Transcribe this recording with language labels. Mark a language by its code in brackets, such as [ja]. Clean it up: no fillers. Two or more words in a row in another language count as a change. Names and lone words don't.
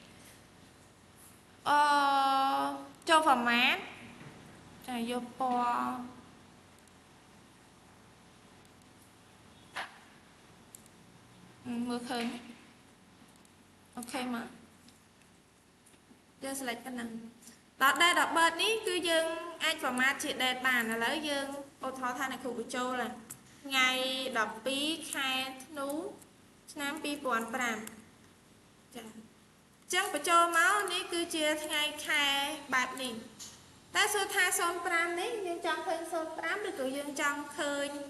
[km] ចូល format ចាយកពណ៌មើលឃើញអូខេមកយើង select ប៉ុណ្ណឹងដល់ [en] date of birth [km] នេះគឺយើងអាច format ជា date បានឥឡូវយើងឧទាហរណ៍ថាអ្នកគ្រូបញ្ចូលថ្ងៃ12ខែធ្នូឆ្នាំ2005ចាអញ្ចឹងបញ្ចូលមកនេះគឺជាថ្ងៃខែបែបនេះតែសួរថា05នេះយើងចង់ឃើញ05ឬក៏យើងចង់ឃើញ